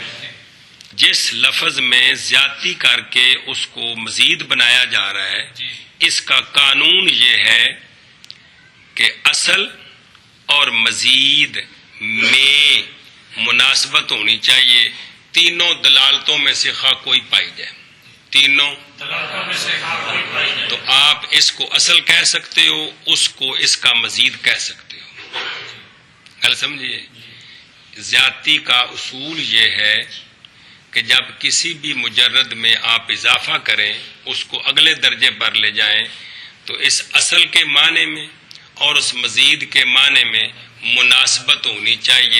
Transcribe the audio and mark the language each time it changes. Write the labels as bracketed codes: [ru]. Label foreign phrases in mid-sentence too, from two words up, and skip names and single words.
[ur] جس لفظ میں زیادتی کر کے اس کو مزید بنایا جا رہا ہے اس کا قانون یہ ہے کہ اصل اور مزید میں مناسبت ہونی چاہیے، تینوں دلالتوں میں سے خواہ کوئی پائی جائے. تینوں دلالتوں میں سے کوئی پائی جائے. تو آپ اس کو اصل کہہ سکتے ہو، اس کو اس کا مزید کہہ سکتے ہو. گل سمجھیے. زیادتی کا اصول یہ ہے کہ جب کسی بھی مجرد میں آپ اضافہ کریں، اس کو اگلے درجے پر لے جائیں، تو اس اصل کے معنی میں اور اس مزید کے معنی میں مناسبت ہونی چاہیے.